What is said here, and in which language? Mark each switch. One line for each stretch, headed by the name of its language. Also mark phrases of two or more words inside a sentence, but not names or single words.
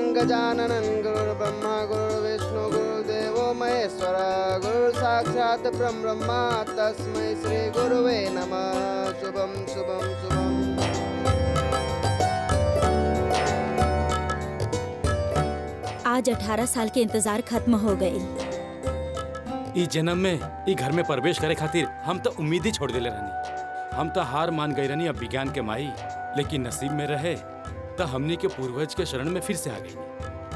Sanskrit: गजानन गुरुर्ब्रह्मा गुरुर्विष्णु गुरुर्देवो महेश्वर गुरु साक्षात् परब्रह्मा तस्मै श्री गुरुवे नमः। शुभम शुभम शुभम।
Bhojpuri: आज 18 साल के इंतजार खत्म हो गए। ई जन्म में ई घर में प्रवेश करे खातिर हम तो उम्मीद ही छोड़ देले रहनी, हम तो हार मान गए रहनी अब विज्ञान के माई, लेकिन नसीब में रहे तो हमनी के पूर्वज के शरण में फिर से आ गई।